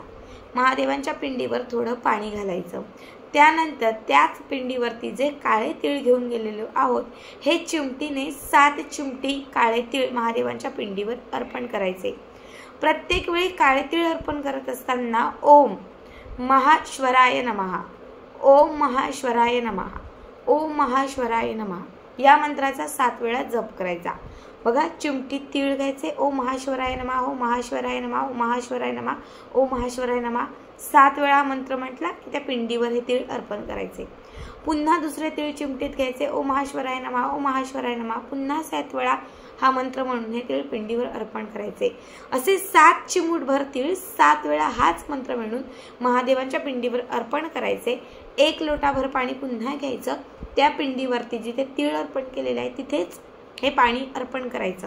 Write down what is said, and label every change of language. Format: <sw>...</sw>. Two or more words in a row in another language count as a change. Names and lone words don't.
<mr>महादेवांच्या पिंडीवर थोडं पाणी घालायचं. त्यानंतर त्याच पिंडीवरती जे काळे तीळ घेऊन गेलेलो आहोत, हे चिमटीने 7 चिमटी काळे तीळ महादेवांच्या पिंडीवर अर्पण करायचे. प्रत्येक वेळी काळे तीळ अर्पण करत असताना</mr> <sa>ओम महाश्वराय नमः, ओम महाश्वराय नमः, ओम महाश्वराय नमः</sa> <mr>या मंत्राचा 7 वेळा जप करायचा. बघा, चिमटीत तीळ घ्यायचे,</mr> <sa>ओम महाश्वराय नमः, ओम महाश्वराय नमः, ओम महाश्वराय नमः, ओम महाश्वराय नमः</sa> <mr>7 वेळा मंत्र म्हटला की त्या पिंडीवर हे तीळ अर्पण करायचे. पुन्हा दुसरे तीळ चिमटीत घ्यायचे,</mr> <sa>ओम महाश्वराय नमः, ओम महाश्वराय नमः</sa> <mr>पुन्हा 7 वेळा हा मंत्र म्हणून हे तीळ पिंडीवर अर्पण करायचे. असे 7 चिमूटभर तीळ 7 वेळा हाच मंत्र म्हणून महादेवांच्या पिंडीवर अर्पण करायचे. 1 लोटाभर पाणी पुन्हा घ्यायचं, त्या पिंडीवरती जिथे तीळ अर्पण केलेले आहे तिथेच हे पाणी अर्पण करायचं.</mr>